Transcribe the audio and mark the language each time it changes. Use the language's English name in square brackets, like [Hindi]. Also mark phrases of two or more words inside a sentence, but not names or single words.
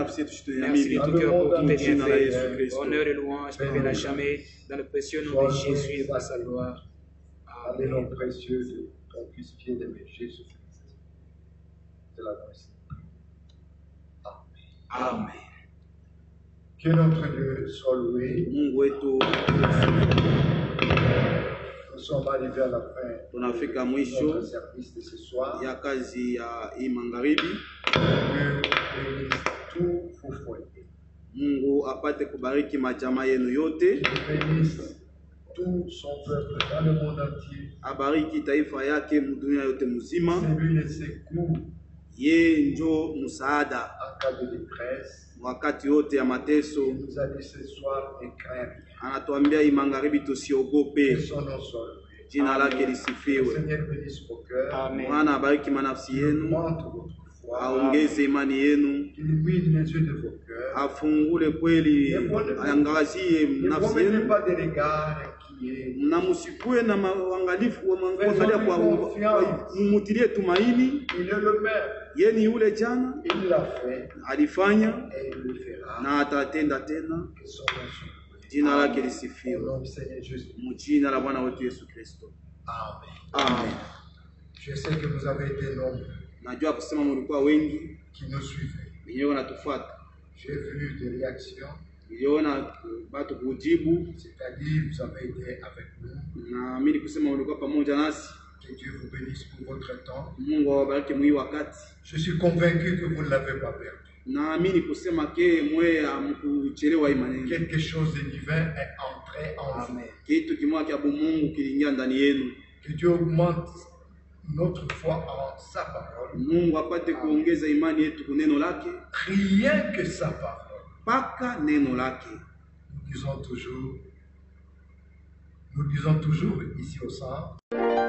[French] Merci de tout cœur pour tous tes bienfaits. Honneur et louange te viennent à jamais dans le précieux nom de Jésus et par sa gloire. Dans les noms précieux de ton fils bien-aimé Jésus-Christ. C'est la grâce. Amen. Que notre Dieu soit loué. [Swahili] Mungu wetu, [French] Nous sommes arrivés à la fin [Swahili] tunafika [French] de notre [Swahili] mwisho [French] service de ce soir. [Swahili] ya kazi ya hii magharibi. [French] Dieu bénisse tous vos foyers. [Swahili] Mungu apate kubariki majamaa yenu yote, [French] Dieu bénisse tout son peuple dans le monde entier. [Swahili] abariki taifa yake dunia yote mzima. [French] C'est lui le secours [Swahili] Ye njo msaada [French] en cas de détresse. [Swahili] wakati wote ya mateso. [French] Il nous a dit ce soir, ne crains rien. [Swahili] Anatuambia hii magharibi [French] Que [Swahili] tusiogope, [French] son nom soit loué. [Swahili] jina lake [French] Le [Swahili] lisifiwe. [French] Seigneur bénisse vos cœurs. Amen. [Swahili] Bwana abariki manafsi yenu, [French] Montre votre foi. [Swahili] aongeze imani yenu, [French] Qu'il illumine les yeux de vos cœurs. [Swahili] afungule kweli, aangazie [French] Ne [Swahili] nafsi [French] promettez [Swahili] yenu, [French] pas des regards inquiets. [Swahili] na musikue na uangalifu wa kuangalia kwa mumutilie tumaini. [French] Il est le Père. [Swahili] Yeye ni yule jana [French] Il l'a fait [Swahili] alifanya [French] et il le fera. [Swahili] na atatenda tena. [French] Que son nom soit loué. [Swahili] Jina lake [French] Au [Swahili] lisifiwe, [French] nom du Seigneur Jésus. [Swahili] mjina la Bwana wetu Yesu Kristo. Amen. Amen. [French] Je sais que vous avez été nombreux [Swahili] Najua kusema mlikuwa wengi [French] qui nous suivez. [Swahili] wenyewe wanatufuata. [French] J'ai vu des réactions, [Swahili] Niliona watu kujibu, [French] c'est-à-dire vous avez été avec nous. [Swahili] naamini kusema mlikuwa pamoja nasi. [French] Que Dieu vous bénisse pour votre temps. [Swahili] Mungu awabariki mwi wakati. [French] Je suis convaincu que vous ne l'avez pas perdu. [Swahili] Naamini kusema ke mwe amkuchelewa imani. [French] Quelque chose de divin est entré en vous. [Swahili] Kitu kimoja cha Mungu kiliingia ndani yenu. [French] Que Dieu augmente notre foi en sa parole. [Swahili] Mungu apate kuongeza imani yetu kwa neno lake, [French] Rien que sa parole. [Swahili] paka neno lake. [French] Nous disons toujours, Nous disons toujours ici au centre,